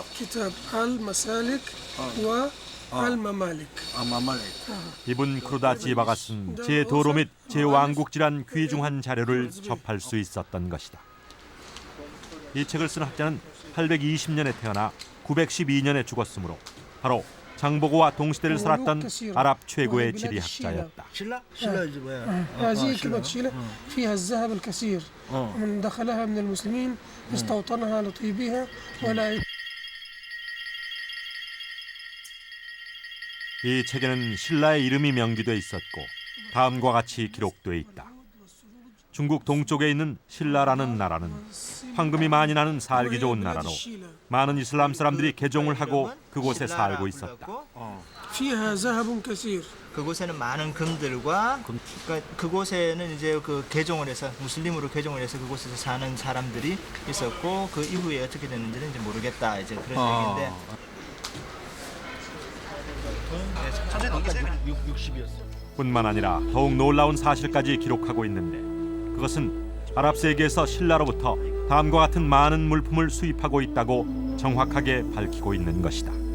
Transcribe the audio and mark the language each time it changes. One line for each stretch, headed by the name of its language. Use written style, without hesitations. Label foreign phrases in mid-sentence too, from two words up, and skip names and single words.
Arabic: كتاب المسالك والممالك
Korean: 이분 크루다지바가 쓴 제 도로 및 제왕국지란 귀중한 자료를 접할 수 있었던 것이다. 이 책을 쓴 학자는 820년에 태어나 912년에 죽었으므로 바로 장보고와 동시대를 살았던 아랍 최고의 지리학자였다.
Arabic: هذه كلمة شيلة فيها الذهب الكثير من دخلها من المسلمين استوطنها لطيبها ولا
Korean: 이 책에는 신라의 이름이 명기돼 있었고 다음과 같이 기록돼 있다. 중국 동쪽에 있는 신라라는 나라는 황금이 많이 나는 살기 좋은 나라로 많은 이슬람 사람들이 개종을 하고 그곳에 살고 있었다.
Arabic: فيها ذهب كثير
Korean: 그곳에는 많은 금들과 그러니까 그곳에는 이제 그 개종을 해서 무슬림으로 개종을 해서 그곳에서 사는 사람들이 있었고 그 이후에 어떻게 됐는지는 이제 모르겠다 이제 그런 얘기인데. 뿐만 아니라 더욱 놀라운 사실까지 기록하고 있는데 그것은 아랍 세계에서 신라로부터 다음과 같은 많은 물품을 수입하고 있다고 정확하게 밝히고 있는 것이다.